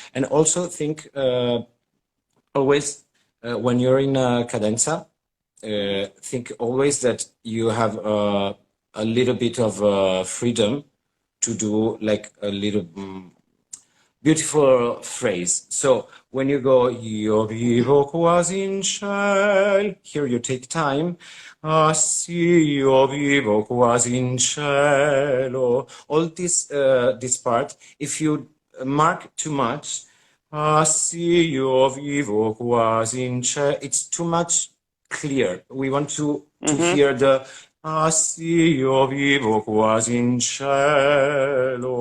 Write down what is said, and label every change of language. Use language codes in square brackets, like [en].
[en] And also think always when you're in cadenza, think always that you have a little bit of freedom to do like a little beautiful phrase. So when you go, [it] io vivo quasi in cielo, [en] here you take time. [it] Ah, sì, io vivo quasi in cielo. [en] All this part, if you mark too much, [it] ah, sì, io vivo quasi in cielo, [en] it's too much clear. We want to hear the [it] ah, sì, io vivo quasi in cielo.